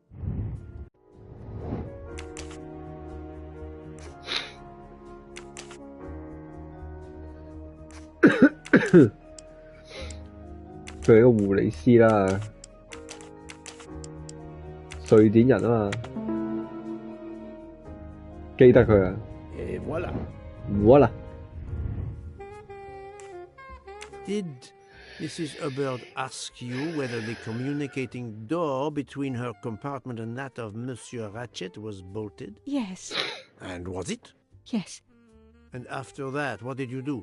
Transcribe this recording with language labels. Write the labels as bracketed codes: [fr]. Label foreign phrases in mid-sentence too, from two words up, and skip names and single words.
[yue] 佢係一個護理師啦，瑞典人啊嘛，記得佢啊。 [fr] Et voilà. Voilà. [en] Did Mrs. Hubbard ask you whether the communicating door between her compartment and that of Monsieur Ratchet was bolted? Yes, And was it? yes. And after that, what did you do?